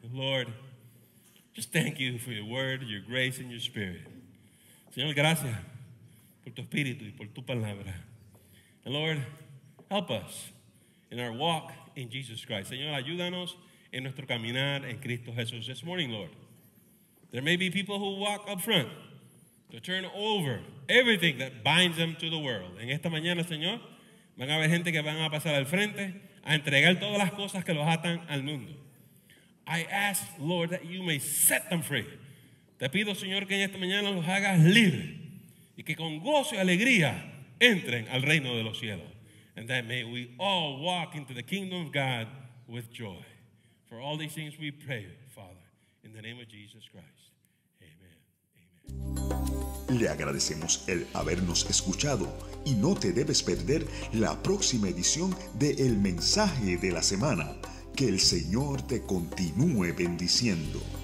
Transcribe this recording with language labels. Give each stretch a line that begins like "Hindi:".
English: Lord, just thank you for your word, your grace and your spirit.
Spanish: Señor, gracias por tu espíritu y por tu palabra.
English: And Lord, help us in our walk in Jesus Christ.
Spanish: Señor, ayúdanos en nuestro caminar en Cristo Jesús.
English: This morning, Lord, there may be people who walk up front to turn over everything that binds them to the world.
Spanish: En esta mañana, Señor, van a haber gente que van a pasar al frente a entregar todas las cosas que los atan al mundo.
English: I ask, Lord, that you may set them free.
Spanish: Te pido, Señor, que en esta mañana los hagas libres y que con gozo y alegría entren al reino de los cielos.
English: And that may we all walk into the kingdom of God with joy. For all these things we pray, Father, in the name of Jesus Christ. Amen. Amen.
Spanish: Le agradecemos el habernos escuchado y no te debes perder la próxima edición de El Mensaje de la Semana. Que el Señor te continúe bendiciendo.